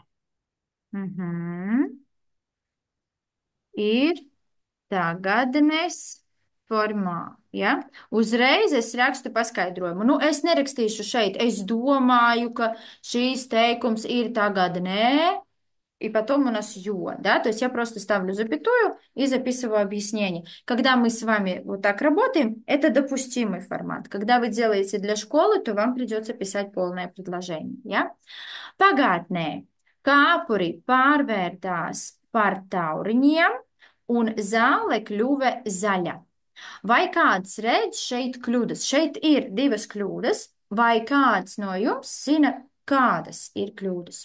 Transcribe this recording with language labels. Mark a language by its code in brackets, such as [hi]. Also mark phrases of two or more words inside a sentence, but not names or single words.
[lv] Mhm. Ir tagadnes formā, ja? Uzreiz es rakstu paskaidrojumu. Nu, es nerakstīšu šeit. Es domāju, ka šīs teikums ir tagadnē. [ru] И потом у нас ё, да, то есть я просто ставлю запятую и записываю объяснение. Когда мы с вами вот так работаем, это допустимый формат. Когда вы делаете для школы, то вам придется писать полное предложение, [lv] ja? Pagātnē kāpuri pārvērtās par tauriņiem un zāle kļuva zaļa. Vai kāds redz šeit kļūdas? Šeit ir divas kļūdas, vai kāds no jums zina, kādas ir kļūdas?